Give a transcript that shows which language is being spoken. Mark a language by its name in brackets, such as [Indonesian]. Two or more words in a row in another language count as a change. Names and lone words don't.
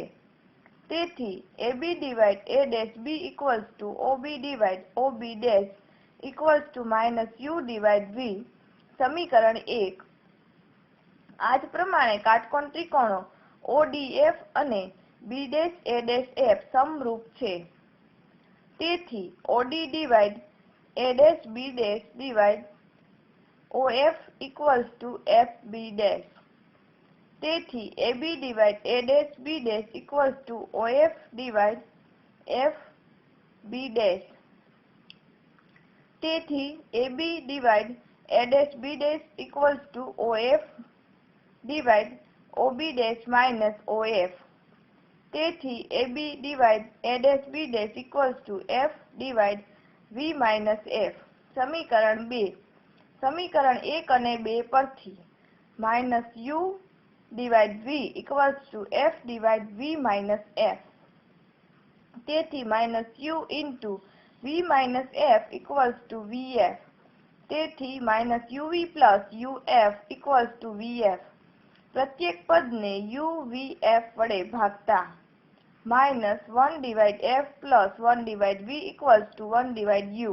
[Gujarati] તેથી AB/A'B OB/OB' -u/v. સમીકરણ 1. આ જ પ્રમાણે કાટકોણ ત્રિકોણો ODF અને B'A'F સમરૂપ છે. તેથી OD/A'B OF FB'. તેથી AB/A'B OF FB'. તેથી AB/A'B OF OB' -OF. તેથી AB/A'B FV-F. સમીકરણ 2. સમીકરણ 1 અને 2 પરથી -u/v FV-F. તેથી -u/v-F તેથી -uv+uf પ્રત્યેક પદને u/v/f વડે ભાગતા -1f+1v=1u.